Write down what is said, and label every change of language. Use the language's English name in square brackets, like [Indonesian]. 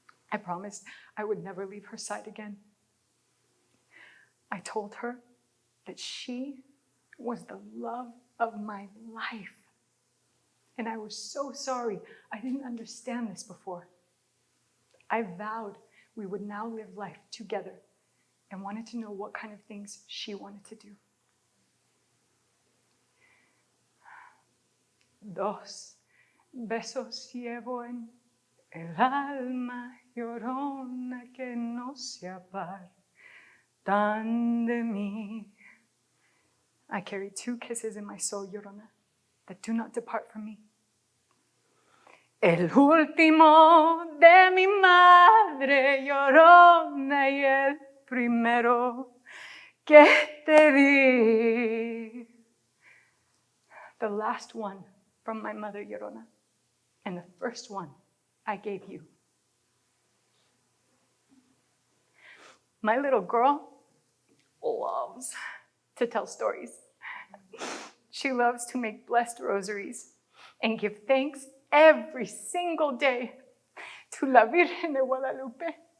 [English] I promised I would never leave her side again. I told her that she was the love of my life. And I was so sorry I didn't understand this before. I vowed we would now live life together and wanted to know what kind of things she wanted to do. [Spanish] Dos besos llevo en el alma, Llorona, que no se apartan de mí. [English] I carry 2 kisses in my soul, Llorona, that do not depart from me. [Spanish] El último de mi madre, Llorona, y el primero que te di. [English] The last one from my mother, Llorona, and the first one I gave you. My little girl loves to tell stories. She loves to make blessed rosaries and give thanks every single day to La Virgen de Guadalupe.